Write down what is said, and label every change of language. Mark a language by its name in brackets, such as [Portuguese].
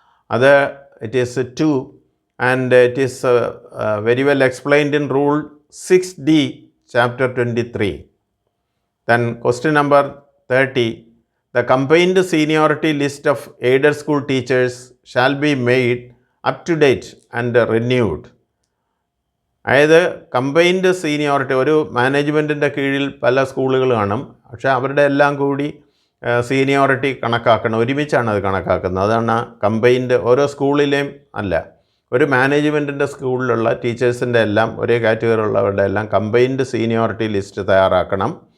[English] അത് it is 2 and it is very well explained in rule 6D, Chapter 23. Then question number 30, the combined seniority list of aided school teachers shall be made up to date and renewed. [Malayalam] അതായത് combined seniority, ഒരു മാനേജ്മെൻറ്റിൻ്റെ കീഴിൽ പല സ്കൂളുകൾ കാണും, പക്ഷേ അവരുടെ എല്ലാം കൂടി സീനിയോറിറ്റി കണക്കാക്കണം, ഒരുമിച്ചാണ് അത് കണക്കാക്കുന്നത്. അതാണ് കമ്പൈൻഡ്. ഓരോ സ്കൂളിലെയും അല്ല, ഒരു മാനേജ്മെൻറ്റിൻ്റെ സ്കൂളിലുള്ള ടീച്ചേഴ്സിൻ്റെ എല്ലാം ഒരേ കാറ്റഗറി ഉള്ളവരുടെ എല്ലാം കമ്പൈൻഡ് സീനിയോറിറ്റി ലിസ്റ്റ് തയ്യാറാക്കണം.